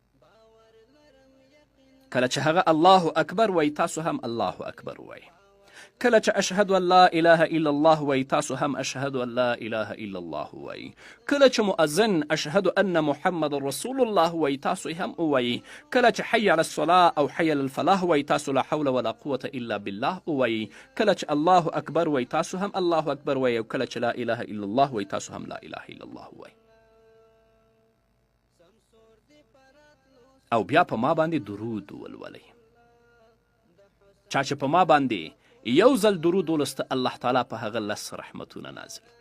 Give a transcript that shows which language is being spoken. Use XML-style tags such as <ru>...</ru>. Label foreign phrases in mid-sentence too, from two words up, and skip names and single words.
<ps>کله چې هغه</ps> <ar>الله اکبر</ar> <ps>وایي تاسو هم</ps> <ar>الله اکبر</ar> <ps>وایئ. کله چې</ps> <ar>اشهد ان لا اله الا الله</ar> <ps>وایي تاسو هم</ps> <ar>اشهد ان لا اله الا الله</ar> <ps>وایي. کله چې مؤذن</ps> <ar>اشهد ان محمد رسول الله</ar> <ps>وایي تاسو هم وایي. کله چې</ps> <ar>حي على الصلاة</ar> <ps>او</ps> <ar>حي على الفلاح</ar> <ps>وایي تاسو</ps> <ar>لا حول ولا قوة الا بالله</ar> <ps>وایي. کله چې</ps> <ar>الله اکبر</ar> <ps>وایي تاسو هم</ps> <ar>الله اکبر</ar> <ps>وایي او کله چې</ps> <ar>لا اله الا الله</ar> <ps>وایي تاسو هم</ps> <ar>لا اله الا الله</ar> <ps>وایي. او بیا په ما باندې درود ولولئ. چا چې په ما باندې یو ځل درود ولسته الله تعالی په هغه 10 رحمتونه نازل.</ps>